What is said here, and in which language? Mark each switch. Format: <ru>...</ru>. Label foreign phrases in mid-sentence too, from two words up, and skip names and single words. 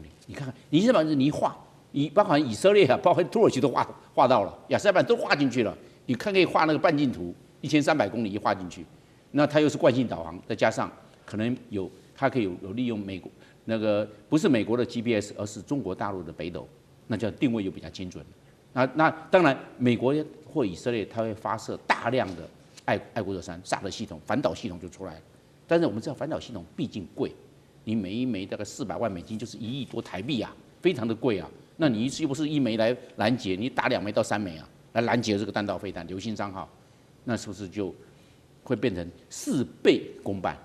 <zh>你看看，你这把你一畫，包括以色列啊，包括土耳其都畫到了，亞塞拜然都畫進去了。你看可以畫那個半徑圖，1300公里一畫進去，那它又是慣性導航，再加上可能它可以有利用美國那個不是美國的 GPS， 而是中國大陸的北斗。那叫定位又比較精準。那當然，美國或以色列它會發射大量的愛國者3薩德系統、反導系統就出來了。但是我們知道反導系統畢竟貴，你每一枚大概400萬美金，就是1億多台幣啊，非常的貴啊。那你一次又不是1枚來攔截，你打2枚到3枚啊，來攔截這個彈道飛彈流星3號，那是不是就會變成4倍公辦？</zh>